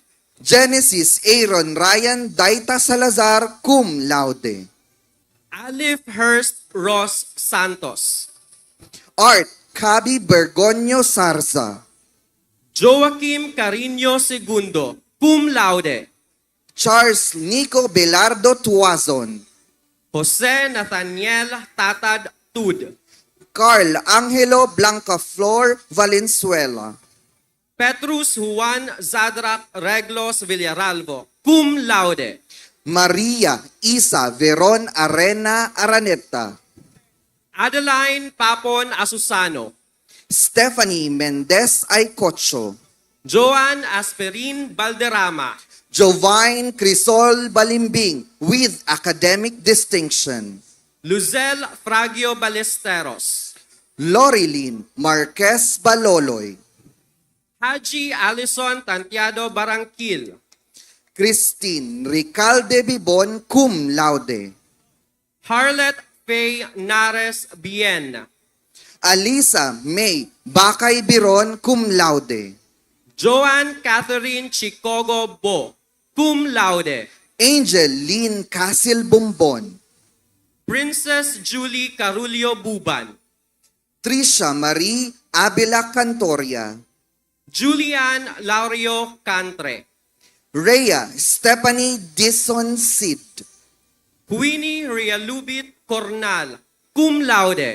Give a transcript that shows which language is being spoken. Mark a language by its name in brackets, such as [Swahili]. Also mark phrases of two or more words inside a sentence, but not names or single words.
[English] Genesis Aaron Ryan Daita Salazar, [Latin] cum laude. [English] Alif Hurst Ross Santos, Art Cabi Bergonio Sarza. Joaquim Carino II, [Latin] cum laude. [English] Charles Nico Belardo Tuazon. Jose Nathaniel Tatad Tud, Carl Angelo Blancaflor Valenzuela. Petrus Juan Zadrak Reglos Villaralvo, [Latin] cum laude. [English] Maria Isa Veron Arena Araneta. Adeline Papon Asusano, Stephanie Mendez Aycocho. Joan Asperin Balderrama, Jovine Crisol Balimbing with academic distinction. Luzel Fragio Ballesteros, Lorilyn Marquez Baloloy. Haji Alison Tantiado Barangkil, Christine Ricalde Bibon, [Latin] cum laude. [English] Harlet Faye Nares Bien, Alisa May Bakay Biron, [Latin] cum laude. [English] Joanne Catherine Chicogo Bo, [Latin] cum laude. [English] Angel Lynn Casil Bumbon. Princess Julie Carulio Buban, Trisha Marie Abela Cantoria. Julian Laurio Cantre, Rhea Stephanie Dison Sid. Queenie Rialubit Cornal, [Latin] cum laude.